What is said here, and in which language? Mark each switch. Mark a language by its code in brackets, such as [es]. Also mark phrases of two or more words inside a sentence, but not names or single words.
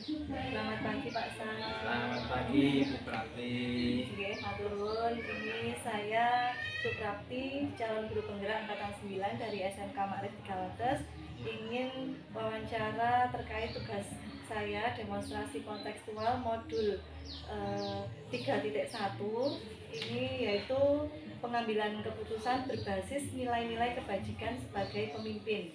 [id] Selamat pagi Pak Sam. Selamat pagi Bu Prati. [jv] Nggih, matur nuwun. [id] Ini saya Suprapti, calon guru penggerak angkatan 9 dari SMK Makrif 300, ingin wawancara terkait tugas saya demonstrasi kontekstual modul 3.1. Ini yaitu pengambilan keputusan berbasis nilai-nilai kebajikan sebagai pemimpin.